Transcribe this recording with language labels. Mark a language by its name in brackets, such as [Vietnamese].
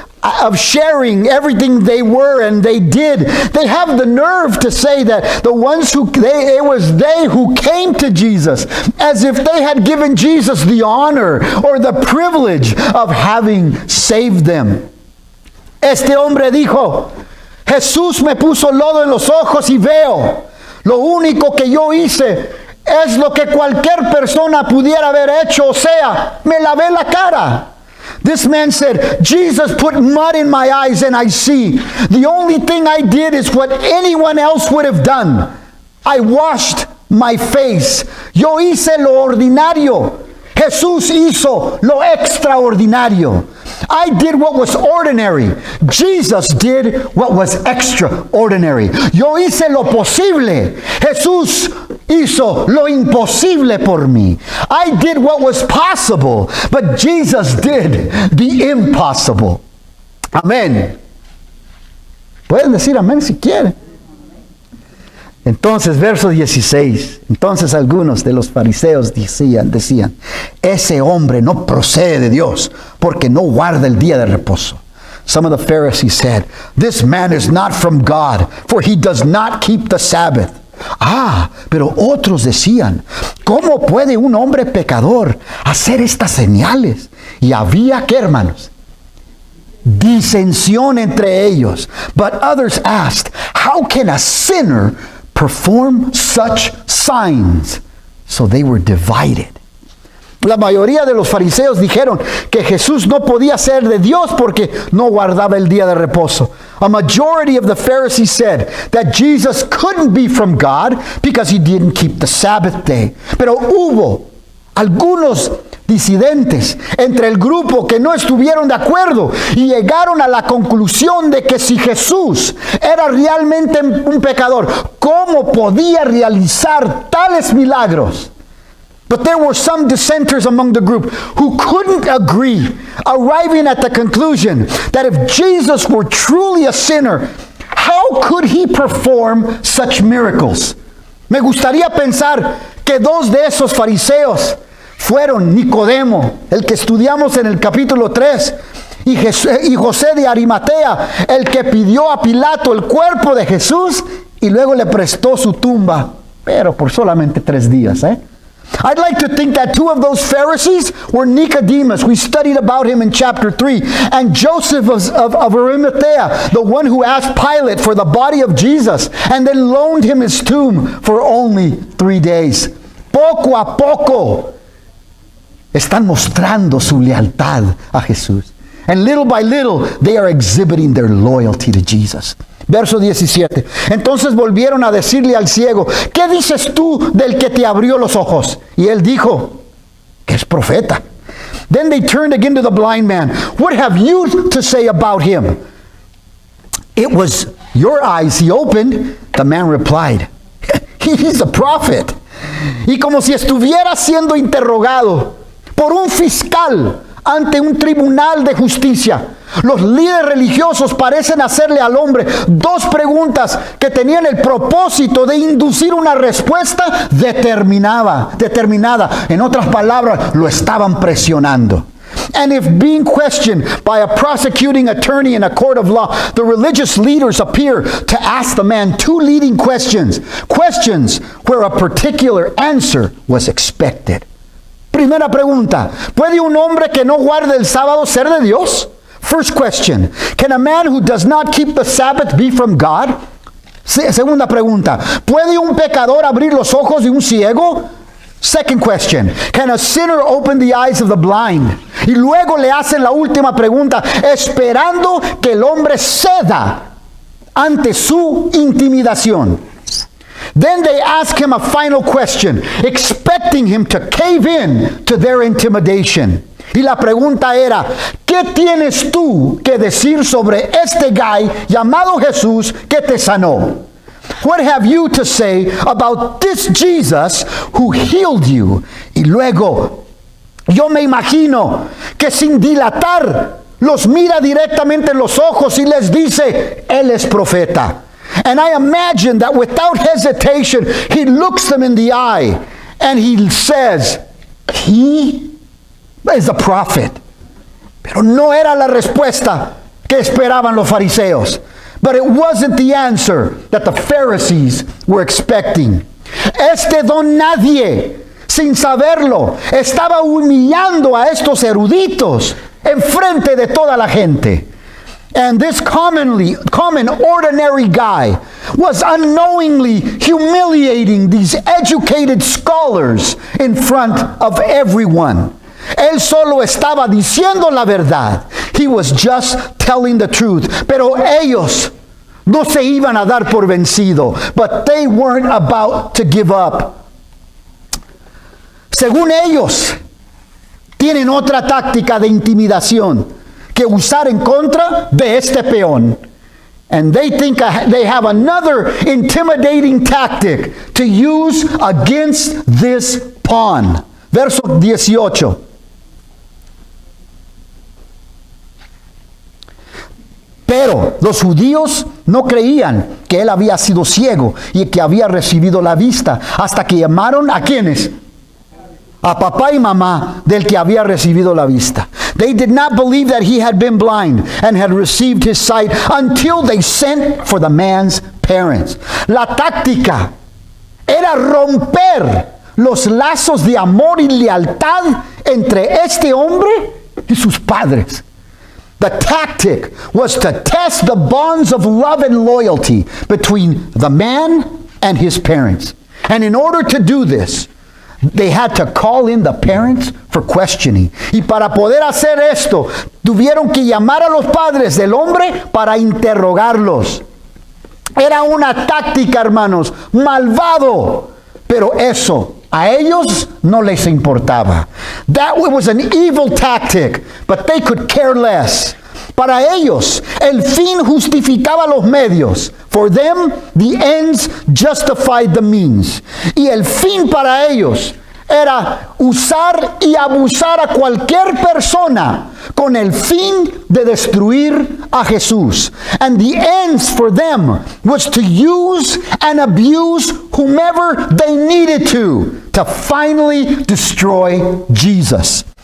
[English] of sharing everything they were and they did. They have the nerve to say that the ones it was they who came to Jesus, as if they had given Jesus the honor or the privilege of having saved them. [Spanish] Este hombre dijo, Jesús me puso lodo en los ojos y veo. Lo único que yo hice es lo que cualquier persona pudiera haber hecho, o sea, me lavé la cara. [English] This man said, Jesus put mud in my eyes and I see. The only thing I did is what anyone else would have done. I washed my face. [Spanish] Yo hice lo ordinario. Jesús hizo lo extraordinario. [English] I did what was ordinary. Jesus did what was extraordinary. [Spanish] Yo hice lo posible. Jesús hizo lo imposible por mí. [English] I did what was possible, but Jesus did the impossible. [Spanish] Amén. Pueden decir amén si quieren. Entonces, verso 16. Entonces algunos de los fariseos decían, ese hombre no procede de Dios, porque no guarda el día de reposo. [English] Some of the Pharisees said, this man is not from God, for he does not keep the Sabbath. [Spanish] Pero otros decían, ¿cómo puede un hombre pecador hacer estas señales? Y había, ¿qué, hermanos? Disensión entre ellos. [English] But others asked, how can a sinner perform such signs? So they were divided. [Spanish] La mayoría de los fariseos dijeron que Jesús no podía ser de Dios porque no guardaba el día de reposo. [English] A majority of the Pharisees said that Jesus couldn't be from God because he didn't keep the Sabbath day. [Spanish] Pero hubo algunos disidentes entre el grupo que no estuvieron de acuerdo y llegaron a la conclusión de que si Jesús era realmente un pecador, ¿cómo podía realizar tales milagros? [English] But there were some dissenters among the group who couldn't agree, arriving at the conclusion that if Jesus were truly a sinner, how could he perform such miracles? [Spanish] Me gustaría pensar que dos de esos fariseos fueron Nicodemo, el que estudiamos en el capítulo 3, y José de Arimatea, el que pidió a Pilato el cuerpo de Jesús y luego le prestó su tumba, pero por solamente 3 días, [English] I'd like to think that 2 of those Pharisees were Nicodemus. We studied about him in chapter 3. And Joseph of Arimathea, the one who asked Pilate for the body of Jesus and then loaned him his tomb for only 3 days. [Spanish] Poco a poco están mostrando su lealtad a Jesús. [English] And little by little, they are exhibiting their loyalty to Jesus. [Spanish] Verso 17. Entonces volvieron a decirle al ciego, ¿qué dices tú del que te abrió los ojos? Y él dijo, que es profeta. [English] Then they turned again to the blind man. What have you to say about him? It was your eyes he opened. The man replied, he's a prophet. [Spanish] Y como si estuviera siendo interrogado por un fiscal ante un tribunal de justicia, los líderes religiosos parecen hacerle al hombre 2 preguntas que tenían el propósito de inducir una respuesta determinada. En otras palabras, lo estaban presionando. [English] And if being questioned by a prosecuting attorney in a court of law, the religious leaders appear to ask the man 2 leading questions. Questions where a particular answer was expected. [Spanish] Primera pregunta, ¿puede un hombre que no guarde el sábado ser de Dios? [English] First question, can a man who does not keep the Sabbath be from God? [Spanish] Segunda pregunta, ¿puede un pecador abrir los ojos de un ciego? [English] Second question, can a sinner open the eyes of the blind? [Spanish] Y luego le hacen la última pregunta, esperando que el hombre ceda ante su intimidación. [English] Then they ask him a final question, expecting him to cave in to their intimidation. [Spanish] Y la pregunta era, ¿qué tienes tú que decir sobre este guy llamado Jesús que te sanó? [English] What have you to say about this Jesus who healed you? [Spanish] Y luego, yo me imagino que sin dilatar, los mira directamente en los ojos y les dice, Él es profeta. [English] And I imagine that without hesitation, he looks them in the eye and he says, he is a prophet. [Spanish] Pero no era la respuesta que esperaban los fariseos. [English] But it wasn't the answer that the Pharisees were expecting. [Spanish] Este don nadie, sin saberlo, estaba humillando a estos eruditos en frente de toda la gente. [English] And this common, ordinary guy was unknowingly humiliating these educated scholars in front of everyone. [Spanish] Él solo estaba diciendo la verdad. [English] He was just telling the truth. [Spanish] Pero ellos no se iban a dar por vencido. [English] But they weren't about to give up. [Spanish] Según ellos, tienen otra táctica de intimidación que usar en contra de este peón. [English] And they think they have another intimidating tactic to use against this pawn. [Spanish] Verso 18. Pero los judíos no creían que él había sido ciego y que había recibido la vista hasta que llamaron ¿a quiénes? A papá y mamá del que había recibido la vista. [English] They did not believe that he had been blind and had received his sight until they sent for the man's parents. [Spanish] La táctica era romper los lazos de amor y lealtad entre este hombre y sus padres. [English] The tactic was to test the bonds of love and loyalty between the man and his parents. And in order to do this, they had to call in the parents for questioning. [Spanish] Y para poder hacer esto, tuvieron que llamar a los padres del hombre para interrogarlos. Era una táctica, hermanos, malvado. Pero eso a ellos no les importaba. [English] That was an evil tactic, but they could care less. [Spanish] Para ellos, el fin justificaba los medios. [English] For them, the ends justified the means. [Spanish] Y el fin para ellos era usar y abusar a cualquier persona con el fin de destruir a Jesús. [English] And the ends for them was to use and abuse whomever they needed to finally destroy Jesus.